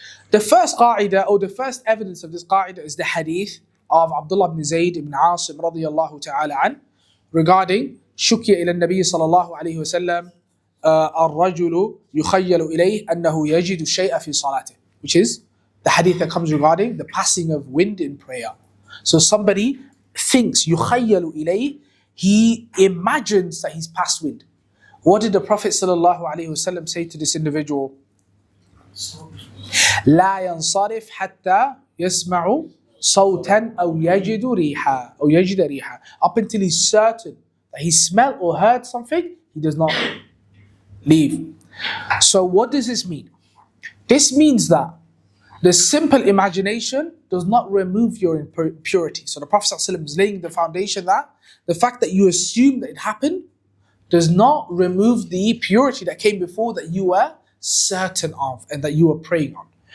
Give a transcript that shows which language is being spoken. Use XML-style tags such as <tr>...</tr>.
<en>The first qa'idah, or the first evidence of this qa'idah, is the hadith of Abdullah ibn Zayd ibn Asim radiyallahu ta'ala an, regarding</en> <ar>شُكِيَ إلى النبي صلى الله عليه وسلم الرجل يخيل إليه أنه يجد الشيء في صلاته,</ar> <en>which is the hadith that comes regarding the passing of wind in prayer. So somebody thinks,</en> <ar>يخيل إليه,</ar> <en>he imagines that he's passed wind. What did the Prophet sallallahu alaihi wasallam say to this individual?</en> <ar>لا ينصرف حتى يسمع صوتا أو يجد ريحا أو يجد ريحا.</ar> <en>Up until he's certain that he smelled or heard something, he does not leave. So what does this mean? This means that the simple imagination does not remove your impurity. So the Prophet ﷺ is laying the foundation that the fact that you assume that it happened does not remove the purity that came before that you were certain of and that you were praying on.</en>